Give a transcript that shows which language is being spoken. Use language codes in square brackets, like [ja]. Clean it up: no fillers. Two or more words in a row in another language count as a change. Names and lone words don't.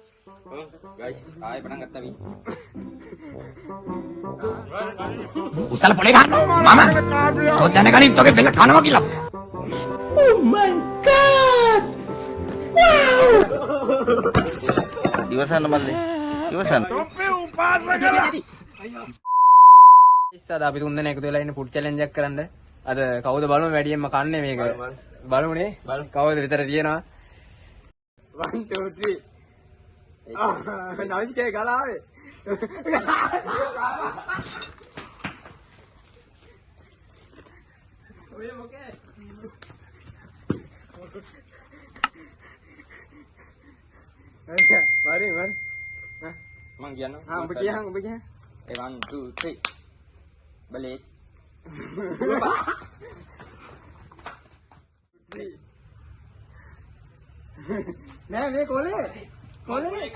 [tl] guys, ay parang katabi. [si] උසල පොලේ ගන්නවා මම ඔතන කලින් තෝගේ බෙල්ල කනවා කියලා. [en] Oh my god! Wow! [si] ඉවසන්න මල්ලි. ඉවසන්න. ඉස්සද අපි තුන් දෙනා එකතු වෙලා ඉන්න [en] food challenge [si] එකක් කරන්න. අද කවුද බලමු වැඩියෙන්ම කන්නේ මේක. බලමුනේ. කවුද විතර තියෙනවා. 1 2 3 නයිස්කේ ගලාවේ. ඔය මොකේ? [ms] Mari, mari. Nah, [si] මං කියනවා. උඹ කියහන් උඹ කියහන්. [ms] 1 2 3 balik. [si] නෑ මේ කොලේ. කොලේ.